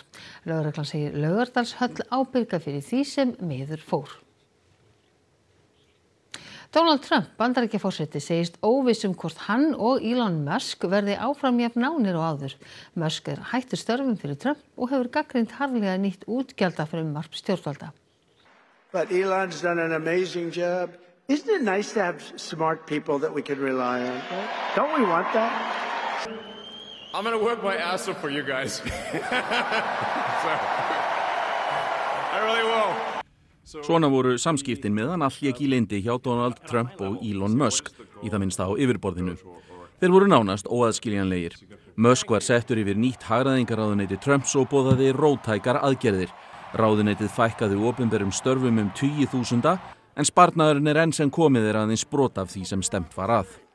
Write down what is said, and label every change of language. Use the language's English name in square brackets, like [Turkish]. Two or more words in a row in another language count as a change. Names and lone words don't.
[Icelandic] Lögreglan segir Laugardalshöll ábyrga fyrir því sem miður fór. Donald Trump, Bandaríkjaforseti, segist óviss hvort hann og Elon Musk verði áfram jafn nánir og áður. Musk hættur störfum fyrir Trump og hefur gagnrýnt harðlega nýtt útgjaldafrumvarp stjórnvalda. [English] But Elon's done an amazing job. Isn't it nice to have smart people that we can rely on? Don't we want that? I'm going to work my ass off for you guys. I really will. [Icelandic] Svona voru samskiptin meðan allt lék í leyndi hjá Donald Trump og Elon Musk, í það minnsta á yfirborðinu. Þeir voru nánast óaðskiljanlegir. Musk var settur yfir nýtt hagræðingaráðuneyti Trumps og boðaði róttækar aðgerðir. Ráðuneytið fækkaði opinberum störfum 20.000, en sparnaðurinn enn sem komið aðeins brot af því sem stemt var að.